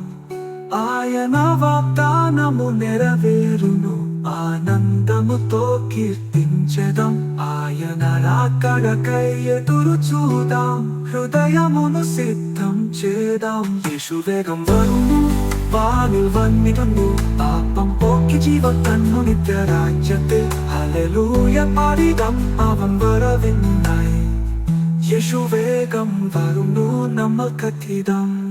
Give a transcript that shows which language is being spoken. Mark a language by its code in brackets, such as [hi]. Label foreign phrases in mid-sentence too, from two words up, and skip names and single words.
[te] ఆయన వాగ్దానము నెరవేరును, ఆనందముతో కీర్తించెదం. ఆయన రాకడకై ఎదురు చూదాం, హృదయమును సిద్ధం చేదాం. [ml] യേശു വേഗം വരുന്നു വാനിൽ വന്നിടുന്നു, പാപം പോക്കി ജീവൻ തന്നു നിത്യരാജ്യത്തിൽ. ഹല്ലേലൂയ പാടിടാം അവൻ വരവിനായി. യേശു വേഗം വരുന്നു നമ്മൾ കത്തിടാം.